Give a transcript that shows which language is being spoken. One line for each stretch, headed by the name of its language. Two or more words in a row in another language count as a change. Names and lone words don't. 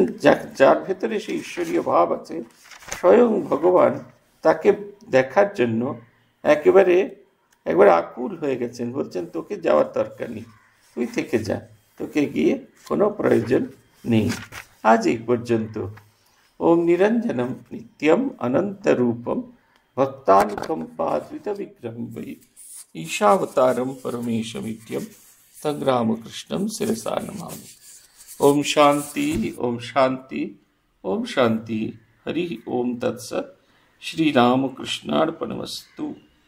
Bangla: যার ভেতরে সেই ঈশ্বরীয় ভাব আছে, স্বয়ং ভগবান তাকে দেখার জন্য একবার আকুল হয়ে গেছেন। বলছেন তোকে যাওয়ার দরকার নেই, তুই থেকে যা, তোকে গিয়ে কোনো প্রয়োজন নেই। আজ এই পর্যন্ত।
Sanskrit: ওম নিরঞ্জনম নিত্যম অনন্ত রূপম ভক্তানুকম্পাদ্বিত বিগ্রহম বৈ ईशावतारम परमेशमित्यम तं रामकृष्णं शिरसा नमामि। ओम शांति, ओम शांति, ओम शांति। हरि ओम तत्सत्। श्री रामकृष्णार्पणमस्तु।